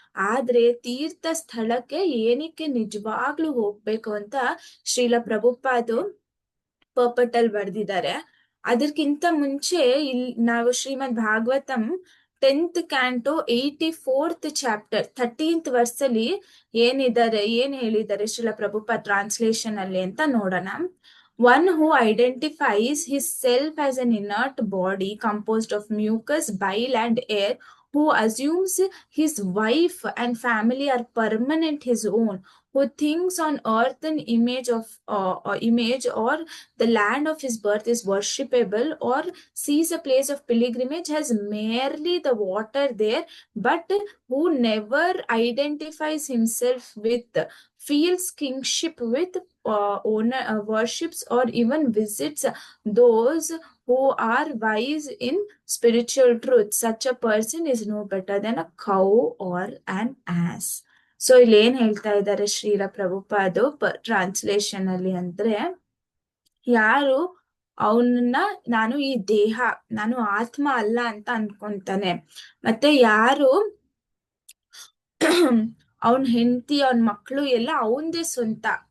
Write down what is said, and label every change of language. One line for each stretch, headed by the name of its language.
Kannada: ಆದ್ರೆ ತೀರ್ಥ ಸ್ಥಳಕ್ಕೆ ಏನಕ್ಕೆ ನಿಜವಾಗ್ಲೂ ಹೋಗ್ಬೇಕು ಅಂತ ಶ್ರೀಲ ಪ್ರಭುಪಾದು ಪರ್ಪಟಲ್ ಬರ್ದಿದ್ದಾರೆ. ಅದಕ್ಕಿಂತ ಮುಂಚೆ ನಾವು ಶ್ರೀಮದ್ Bhagavatam 10th ಕ್ಯಾಂಟೋ 84th chapter 13th ವರ್ಸಲ್ಲಿ ಏನ್ ಹೇಳಿದ್ದಾರೆ ಶ್ರೀಲ ಪ್ರಭುಪಾದ್ ಟ್ರಾನ್ಸ್ಲೇಷನ್ ಅಲ್ಲಿ ಅಂತ ನೋಡೋಣ.
English: One who identifies his self as an inert body composed of mucus, bile, and air, who assumes his wife and family are permanent his own, who thinks on earth an image or the land of his birth is worshipable, or sees a place of pilgrimage has merely the water there, but who never identifies himself with, feels kingship with, owner, worships or even visits those who are wise in spiritual truth. Such a person is no better than a cow or an ass.
Kannada: So ಇಲ್ಲಿ ಏನ್ ಹೇಳ್ತಾ ಇದ್ದಾರೆ Srila ಪ್ರಭುಪಾದು translation ಅಲ್ಲಿ ಅಂದ್ರೆ, ಯಾರು ಅವನನ್ನ ನಾನು ಈ ದೇಹ, ನಾನು ಆತ್ಮ ಅಲ್ಲ ಅಂತ ಅನ್ಕೊಂತಾನೆ, ಮತ್ತೆ ಯಾರು ಅವನ್ ಹೆಂಡತಿ ಅವನ್ ಮಕ್ಳು ಎಲ್ಲ ಅವಂದೇ ಸ್ವಂತ.